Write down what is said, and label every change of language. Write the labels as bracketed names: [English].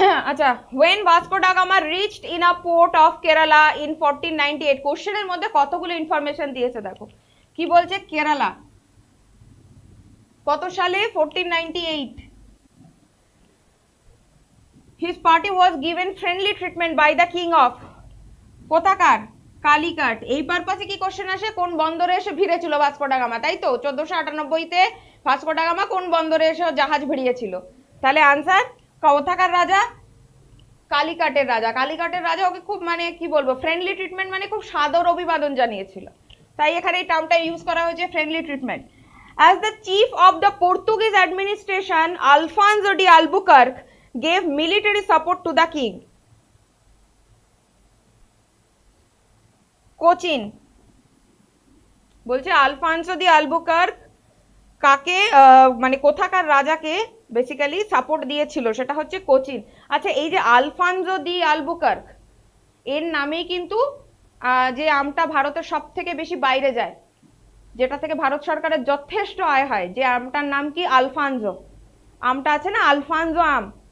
[English] আচ্ছা, when Vasco da Gama reached in a port of Kerala in 1498, [Bangla] কোশ্চেনের মধ্যে কতগুলো ইনফরমেশন দিয়েছে দেখো। কি বলছে? কেরালা কত সালে? 1498। [English] His party was given friendly treatment by the king of, [Bangla] কোথাকার? কালিকাট। এই পারপাসে কি কোশ্চেন আসে? কোন বন্দরে এসে ভিড়েছিল ভাস্কো ডা গামা, তাই তো? 1498-তে ভাস্কো ডা গামা কোন বন্দরে এসে জাহাজ ভিড়িয়েছিল? তাহলে আনসার, কোথাকার রাজা? কালিকাটের রাজা। কালিকাটের রাজা ওকে খুব, মানে কি বলবো, ফ্রেন্ডলি ট্রিটমেন্ট, মানে খুব সাদর অভিবাদন জানিয়েছিল, তাই এখানে এই টার্মটা ইউজ করা হয়েছে, friendly treatment. [English] As the chief of the Portuguese administration, Alfonso de Albuquerque gave military support to the king. [Bangla] Cochin বলছে আলফানসো দি আলবুকার্ক কাকে, মানে কোথাকার রাজাকে বেসিক্যালি সাপোর্ট দিয়েছিল, সেটা হচ্ছে কোচিন। আচ্ছা, এই যে আলফানসো দি আলবুকার্ক, এর নামেই কিন্তু যে আমটা ভারতের সব থেকে বেশি বাইরে যায়, যেটা থেকে ভারত সরকারের যথেষ্ট আয় হয়, যে আমটার নাম কি? আলফানসো। আমটা আছে না, আলফানসো আম,